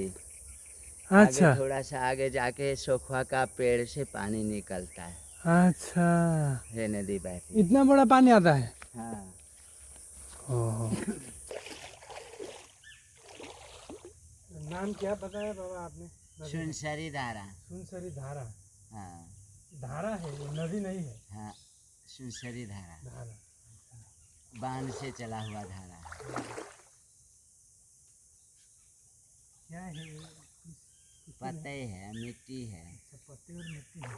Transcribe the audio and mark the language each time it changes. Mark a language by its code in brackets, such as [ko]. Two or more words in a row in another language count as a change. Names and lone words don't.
[hi] अच्छा, आगे थोड़ा सा आगे जाके सोखवा का पेड़ से पानी निकलता है। अच्छा, ये नदी बहती। इतना बड़ा पानी आता है? हाँ। ओहो। नाम क्या बताया बाबा आपने? सुनसरी धारा। सुनसरी धारा। हाँ, धारा है ये, नदी नहीं है। हाँ, सुनसरी धारा धारा बांध से चला हुआ धारा। क्या है? पत्ते है, मिट्टी है। पत्ते और मिट्टी है।